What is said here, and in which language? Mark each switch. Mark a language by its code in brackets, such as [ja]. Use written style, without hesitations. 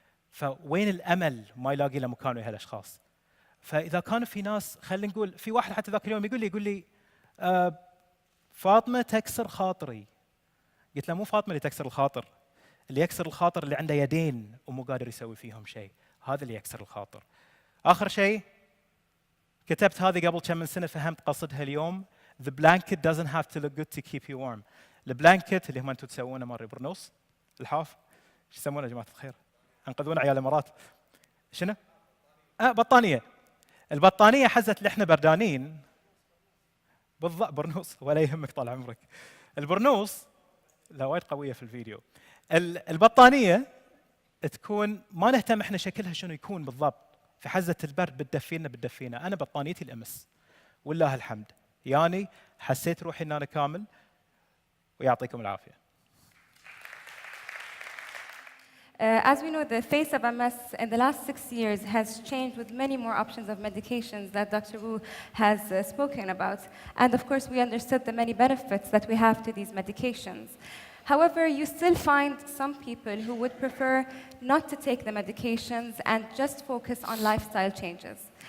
[ar] فوين الامل ما يلاقي له مكان ويا هالاشخاص؟ فاذا كان في ناس، خلينا نقول في واحد حتى ذاك اليوم يقول لي فاطمه تكسر خاطري. قلت له مو فاطمه اللي تكسر الخاطر، اللي يكسر الخاطر اللي عنده يدين ومو قادر يسوي فيهم شيء، هذا اللي يكسر الخاطر. اخر شيء كتبت هذه قبل كم من سنه، فهمت قصدها اليوم. [en] The blanket doesn't have to look good to keep you warm. [ar] البلانكت اللي هم انتم تسوونه مره برنوس، الحاف، ايش يسمونه يا جماعه الخير؟ انقذونا عيال الامارات. شنو؟ بطانيه. البطانيه حزت اللي احنا بردانين. بالضبط برنوس، ولا يهمك طال عمرك. البرنوس لا وايد قويه في الفيديو. البطانيه تكون ما نهتم احنا شكلها شنو يكون بالضبط، في حزه البرد بتدفينا. انا بطانيتي الامس والله الحمد، يعني حسيت روحي ان انا كامل، ويعطيكم العافيه. [en] As we know, the face of MS in the last 6 years has changed with many more options of medications that Dr. Wu has spoken about. And of course, we understood the many benefits that we have to these medications. However, you still find some people who would prefer not to take the medications and just focus on lifestyle changes.